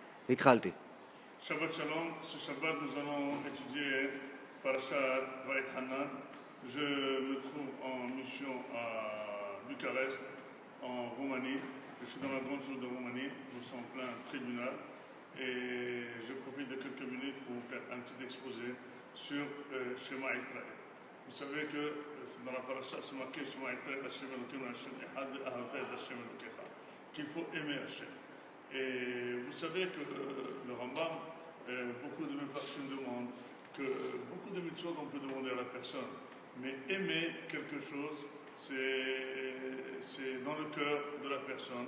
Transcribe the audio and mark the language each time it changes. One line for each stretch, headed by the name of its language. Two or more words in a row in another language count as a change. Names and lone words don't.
Hebrew: התחלתי. שבת שלום,
French: ce Shabbat nous allons étudier Parashat Va'et Hanan. Je me trouve en mission à Bucarest, en Roumanie. Je suis dans la grande chose de Roumanie, nous sommes en plein tribunal et je profite de quelques minutes pour vous faire un petit exposé sur Shema Israël. Vous savez que dans la Parashat c'est marqué
Hebrew: שמע ישראל, השם אלוקינו השם אחד, ואהבת את השם אלוקיך,
French: qu'il faut aimer Hashem. Et vous savez que le Rambam, beaucoup de Mefarshim demandent que beaucoup de mitzvot on peut demander à la personne, mais aimer quelque chose, c'est dans le cœur de la personne.